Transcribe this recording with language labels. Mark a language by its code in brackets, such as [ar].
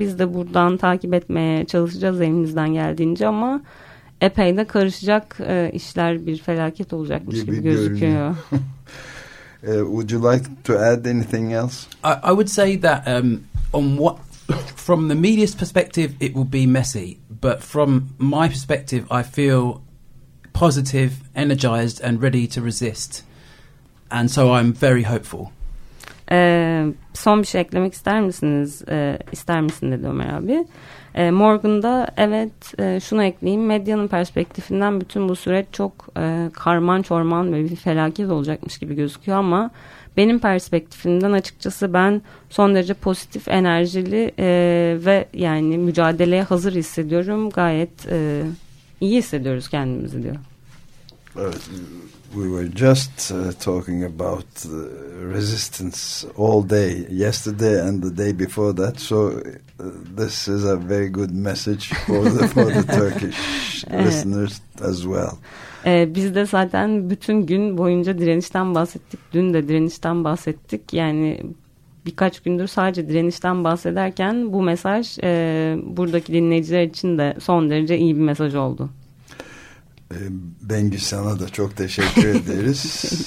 [tr] Biz de buradan takip etmeye çalışacağız elimizden geldiğince ama epey de karışacak işler, bir felaket olacakmış gibi gözüküyor. [en] Would you like to add anything else? I would say that from the media's perspective, it will be messy. But from my perspective, I feel positive, energized, and ready to resist. And so I'm very hopeful. [tr] Son bir şey eklemek ister misiniz? İster misin dedi Ömer abi. Morgan'da evet, şunu ekleyeyim. Medyanın perspektifinden bütün bu süreç çok karman çorman ve bir felaket olacakmış gibi gözüküyor ama benim perspektifimden açıkçası ben son derece pozitif, enerjili ve yani mücadeleye hazır hissediyorum. Gayet iyi hissediyoruz kendimizi diyor. Evet. [en] We were just talking about resistance all day, yesterday and the day before that. So this is a very good message for the Turkish listeners as well. [tr] Biz de zaten bütün gün boyunca direnişten bahsettik. Dün de direnişten bahsettik. Yani birkaç gündür sadece direnişten bahsederken bu mesaj buradaki dinleyiciler için de son derece iyi bir mesaj oldu. Bengi, sana da çok teşekkür ederiz.